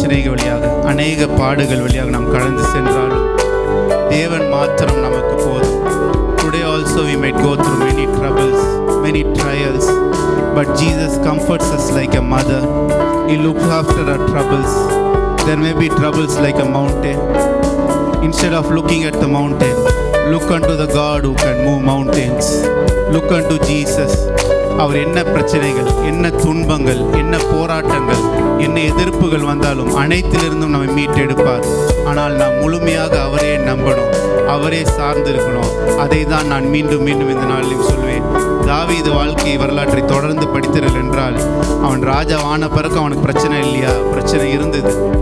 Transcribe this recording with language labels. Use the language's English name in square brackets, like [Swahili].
[Tamil] வழியாக அநேக பாடுகள் வழியாக நாம் கடந்து சென்றாலும் தேவன் மாத்திரம் நமக்கு போதும். [English] Today also we might go through many troubles, many trials, but Jesus comforts us like a mother. He looks after our troubles. There may be troubles like a mountain. Instead of looking at the mountain, look unto the God who can move mountains. Look unto Jesus. [Tamil] அவர் என்ன பிரச்சனைகள், என்ன துன்பங்கள், என்ன போராட்டங்கள், என்ன எதிர்ப்புகள் வந்தாலும் அனைத்திலிருந்தும் நம்மை மீட்டெடுப்பார். ஆனால் நாம் முழுமையாக அவரே நம்பணும், அவரே சார்ந்து இருக்கணும். அதை தான் நான் மீண்டும் மீண்டும் இந்த நாளிலும் சொல்வேன். தாவீது வாழ்க்கை வரலாற்றை தொடர்ந்து படித்தீர்கள் என்றால், அவன் ராஜாவான பிறகு அவனுக்கு பிரச்சனை இல்லையா? பிரச்சனை இருந்தது.